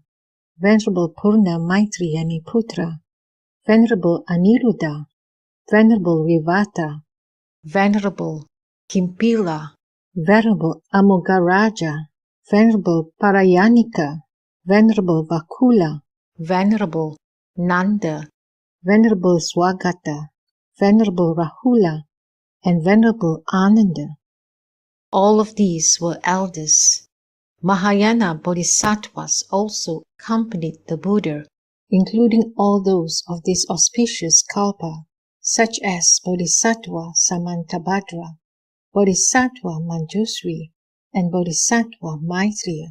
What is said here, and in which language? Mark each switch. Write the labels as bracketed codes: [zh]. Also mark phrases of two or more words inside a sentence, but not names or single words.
[en] Venerable Purna Maitriyani Putra, Venerable Aniruddha, Venerable Vivata, Venerable Kimpila, Venerable Amogaraja, Venerable Parayanika, Venerable Vakula, Venerable Nanda, Venerable Swagata, Venerable Rahula, and Venerable Ananda. All of these were elders. Mahayana Bodhisattvas also accompanied the Buddha, including all those of this auspicious kalpa, such as Bodhisattva Samantabhadra, Bodhisattva Manjusri, and Bodhisattva Maitreya.